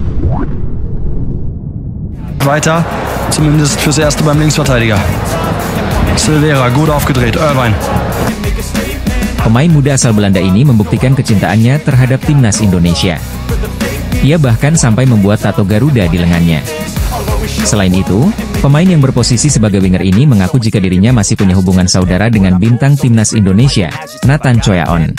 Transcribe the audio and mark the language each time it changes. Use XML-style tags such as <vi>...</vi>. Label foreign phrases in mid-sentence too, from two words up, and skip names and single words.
<de>Weiter, zumindest fürs Erste beim Linksverteidiger. Silvera, gut aufgedreht, Irvine.</de> <id>Pemain muda asal Belanda ini membuktikan kecintaannya terhadap timnas Indonesia. Ia bahkan sampai membuat tato Garuda di lengannya. Selain itu, pemain yang berposisi sebagai winger ini mengaku jika dirinya masih punya hubungan saudara dengan bintang timnas Indonesia, Nathan Choyaon.</id>